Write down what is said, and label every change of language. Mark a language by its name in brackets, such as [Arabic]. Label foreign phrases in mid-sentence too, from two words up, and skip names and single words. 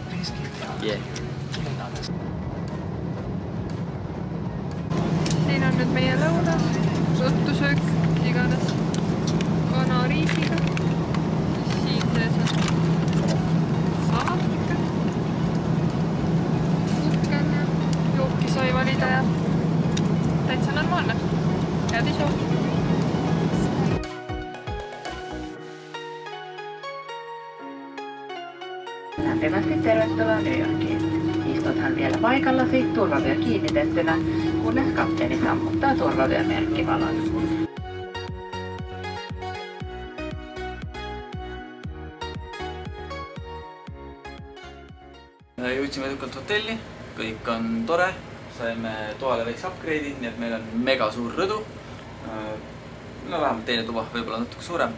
[Estonian] Siin on nüüd meie lõunas, õhtusöök, iganes kanariisiga. Siin sees on salat, kukken ja jooki sai valida ja täitsa normaalne. Head isu! [Finnish] Lämpimästi tervetuloa New Yorkiin. Istuthan vielä paikallasi turvavyö kiinnitettynä, kunnes kapteeni sammuttaa turvavyömerkkivalon. [Estonian] Jõudsime edukalt hotelli, kõik on tore. Saime toale väikse upgrade'i, nii et meil on mega suur rõdu. No vähemalt teine tuba, võib-olla natuke suurem.